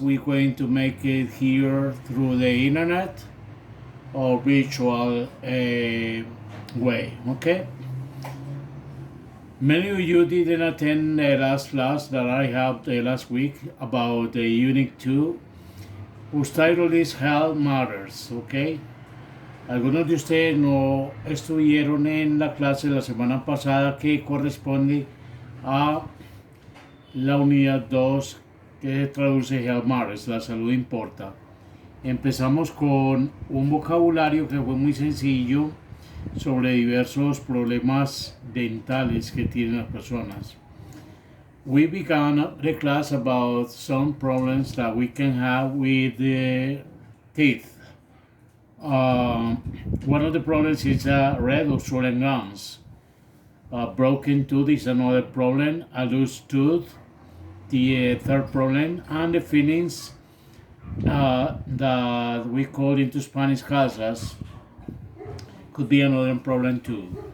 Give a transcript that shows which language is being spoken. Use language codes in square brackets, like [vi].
[en] We're going to make it here through the internet or virtual way. Okay. Many of you didn't attend the last class that I had last week about the Unit 2, whose title is Health Matters. Okay. [es] Algunos de ustedes no estuvieron en la clase la semana pasada que corresponde a la unidad 2 que traduce Health Matters, la salud importa. Empezamos con un vocabulario que fue muy sencillo sobre diversos problemas dentales que tienen las personas. [en] We began the class about some problems that we can have with the teeth. One of the problems is red or swollen gums. Broken tooth is another problem. A loose tooth, the third problem, and the feelings that we call into Spanish casas could be another problem too.